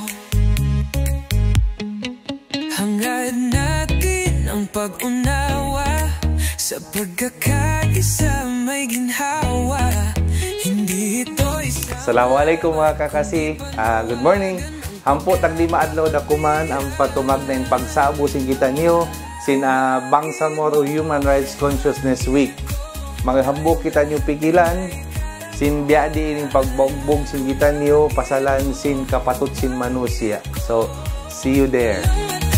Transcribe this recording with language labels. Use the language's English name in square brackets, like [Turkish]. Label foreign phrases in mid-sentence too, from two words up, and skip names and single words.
[Filipino] Hangad natin ang pag-unawa, sa pagkakaisa may ginhawa. Hindi ito isa. [Tausug] Assalamualaikum mga kakasi. [English] Good morning. [Tausug] Hampo tag lima adlaw na kuman ang patumag na yung pagsabo sin kita niyo sin Bangsamoro Human Rights Consciousness Week. Maghambok kita niyo pigilan sin biadi ining pagbogbog sin kita niyo pasalan sin kapatut sin manusya. [English] So see you there.